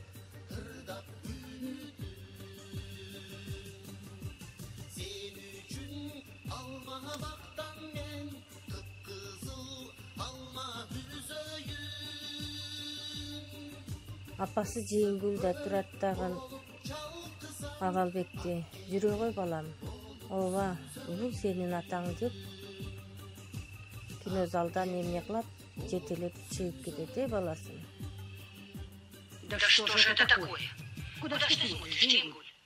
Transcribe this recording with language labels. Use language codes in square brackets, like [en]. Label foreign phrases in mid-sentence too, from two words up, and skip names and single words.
[ky] Апасы жеңгүлдө турат дагы Авалбекти, жүрө кой балам. Ооба, бул сенин атаң деп кинозалдан эмне кылат, жетелеп чыгып кетет, баласын. [ru] Да что же это такое? Куда ж ты смотришь, Жеңгуль?